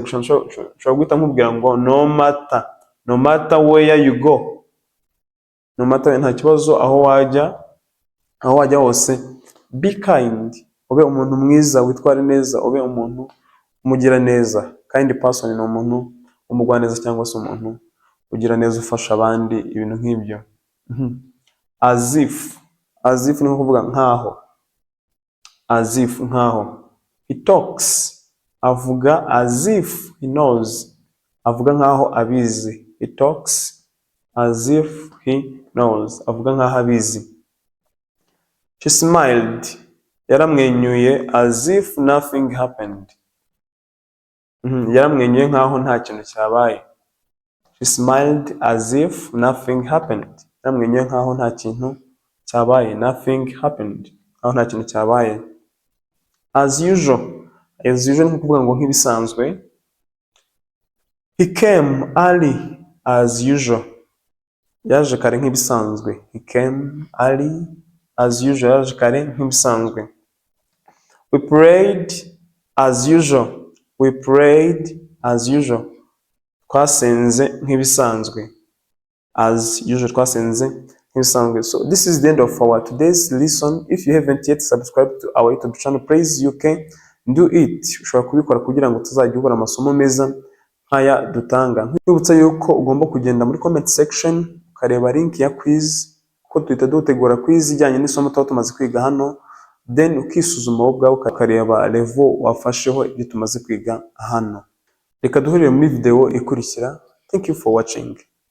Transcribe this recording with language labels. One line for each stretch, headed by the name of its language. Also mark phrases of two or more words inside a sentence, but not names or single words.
Kinyarwanda: Ushobora guhita nkubwira ngo
English: no matter where you go, no matter,
Kinyarwanda: nta kibazo aho wajya hose,
English: be kind.
Kinyarwanda: Ube umuntu mwiza, witware neza, ube umuntu umugira neza.
English: Kind person
Kinyarwanda: ni umuntu umugwa neza cyangwa se umuntu ugira neza, ufasha abandi, ibintu nk'ibyo.
English: As if
Kinyarwanda: ni kuvuga nkaho. Nkaho.
English: He talks, avuga as if he knows,
Kinyarwanda: avuga nkaho abizi.
English: He talks as if he knows,
Kinyarwanda: avuga nkaho abizi.
English: She smiled, yaramwenyuye, as if nothing happened.
Kinyarwanda: Yaramwenyuye nkaho nta kintu cyabaye.
English: She smiled as if nothing happened.
Kinyarwanda: Yaramwenyuye nkaho nta kintu cyabaye.
English: Nothing happened,
Kinyarwanda: nkaho nta kintu cyabaye.
English: As usual
Kinyarwanda: ni kuvuga ngo nk'ibisanzwe.
English: He came early as usual,
Kinyarwanda: yaje kare nk'ibisanzwe.
English: He came early as usual,
Kinyarwanda: yaje kare nk'ibisanzwe.
English: We prayed as usual.
Kinyarwanda: Twasenze nk'ibisanzwe.
English: As usual,
Kinyarwanda: twasenze nk'ibisanzwe.
English: So this is the end of our today's lesson. If you haven't yet subscribed to our YouTube channel, please you can do it.
Kinyarwanda: Ushobora kubikora kugira ngo tuzajye ubona amasomo meza nk'aya dutanga. Nkwibutsa yuko ugomba kugenda muri
English: comment section
Kinyarwanda: ukareba link ya quiz, ko tuhita dutegura quiz ijyanye n'isomo tuba tumaze kwiga hano, then ukisuzuma wowe ubwawe ukareba level wafasheho ibyo tumaze kwiga hano. Reka duhurire muri video ikurikira.
English: Thank you for watching.